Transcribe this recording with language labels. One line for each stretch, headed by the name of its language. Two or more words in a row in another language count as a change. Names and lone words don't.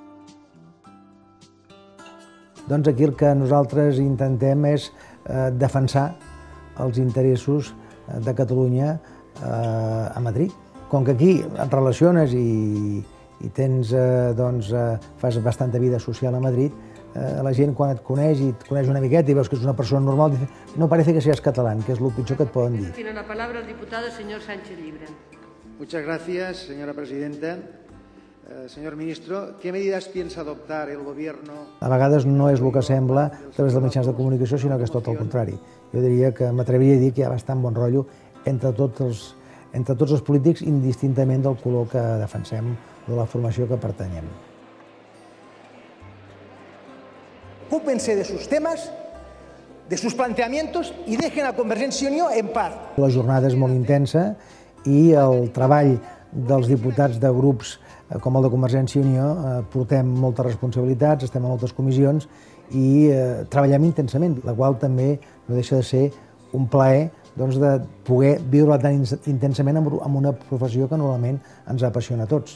Catalan: Doncs aquí el que nosaltres intentem és defensar els interessos de Catalunya a Madrid. Com que aquí et relaciones i fas bastanta vida social a Madrid, la gent quan et coneix i et coneix una miqueta i veus que és una persona normal,
Spanish: dice, no parece que seas catalán,
Catalan: que és el pitjor que et poden dir.
Spanish: Tiene la palabra el diputado señor Sánchez Llibre. Muchas gracias, señora presidenta. Señor ministro, ¿qué medidas piensa adoptar el gobierno?
Catalan: A vegades no és el que sembla a través dels mitjans de comunicació, sinó que és tot el contrari. Jo diria que m'atreviria a dir que hi ha bastant bon rotllo entre tots els polítics, indistintament del color que defensem o de la formació que pertanyem.
Spanish: Ocúpense de sus temas, de sus planteamientos y dejen a Convergencia y Unió en paz.
Catalan: La jornada és molt intensa i el treball dels diputats de grups com el de Convergència i Unió portem moltes responsabilitats, estem a moltes comissions i treballem intensament, la qual també no deixa de ser un plaer de poder viure tan intensament amb una professió que normalment ens apassiona a tots.